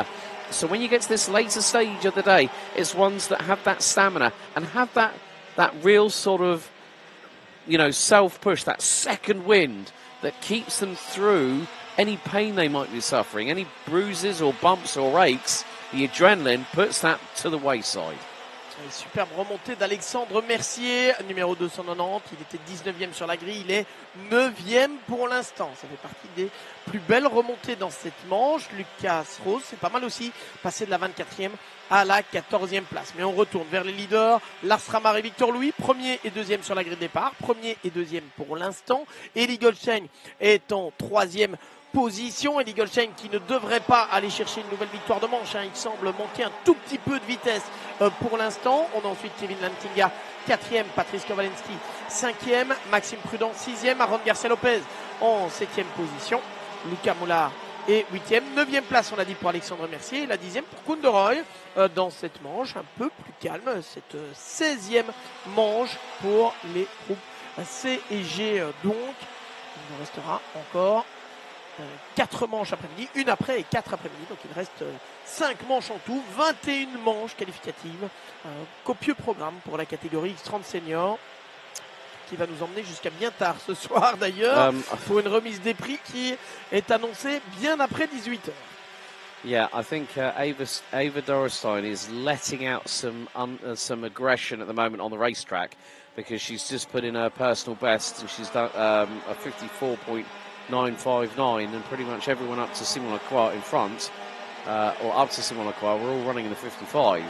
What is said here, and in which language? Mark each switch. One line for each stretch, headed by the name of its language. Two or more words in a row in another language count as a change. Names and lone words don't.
English: So when you get to this later stage of the day, it's ones that have that stamina and have that real sort of, self-push, that second wind that keeps them through any pain they might be suffering, any bruises or bumps or aches. The adrenaline puts that to the wayside.
French: Et superbe remontée d'Alexandre Mercier, numéro 290. Il était 19e sur la grille, il est 9e pour l'instant. Ça fait partie des plus belles remontées dans cette manche. Lucas Rose, c'est pas mal aussi, passé de la 24e à la 14e place. Mais on retourne vers les leaders. Lars Ramar et Victor Louis, premier et deuxième sur la grille de départ. Premier et deuxième pour l'instant. Eli Goldschmidt est en 3e position. Eli Goldschmidt qui ne devrait pas aller chercher une nouvelle victoire de manche. Il semble manquer un tout petit peu de vitesse pour l'instant. On a ensuite Kevin Lantinga, 4e. Patrice Kowalski, 5e. Maxime Prudent, 6e. Aaron Garcia Lopez en 7e position. Luca Moulard est 8e. 9e place, on l'a dit, pour Alexandre Mercier. Et la 10e pour Kunderoy dans cette manche un peu plus calme. Cette 16e manche pour les groupes C et G. Donc, il nous restera encore 4 manches après-midi, une après et 4 après-midi, donc il reste 5 manches en tout, 21 manches qualificatives, copieux programme pour la catégorie X30 Senior, qui va nous emmener jusqu'à bien tard ce soir d'ailleurs, pour une remise des prix qui est annoncée bien après 18h.
English: Yeah, I think Ava Dorestein is letting out some aggression at the moment on the racetrack, because she's just put in her personal best and she's done a 54.959, and pretty much everyone up to Simon Lacroix in front, or up to Simon Lacroix, we're all running in the 55.